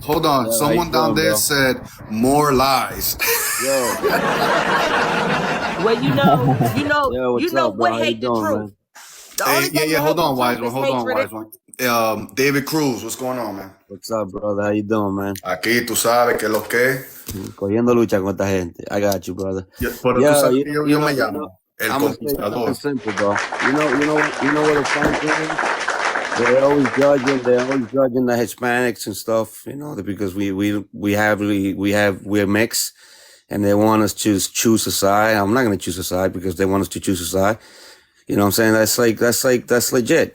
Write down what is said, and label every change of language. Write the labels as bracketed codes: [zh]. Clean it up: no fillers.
[en] Hold on, someone down there said more lies. Well, you know what hate the truth. Yeah, hold on, Wise one. David Cruz, what's going on, man? What's up, brother? How you doing, man? [es] Aquí, tú sabes que lo que. Cogiendo lucha con esta gente. [en] I got you, brother. [es] Pero tú sabes que yo me llamo El Conquistador. [en] Simple, bro. You know what the fun thing is? They're always judging the Hispanics and stuff, because we're mixed, and they want us to choose a side. I'm not going to choose a side because they want us to choose a side. You know what I'm saying? That's legit.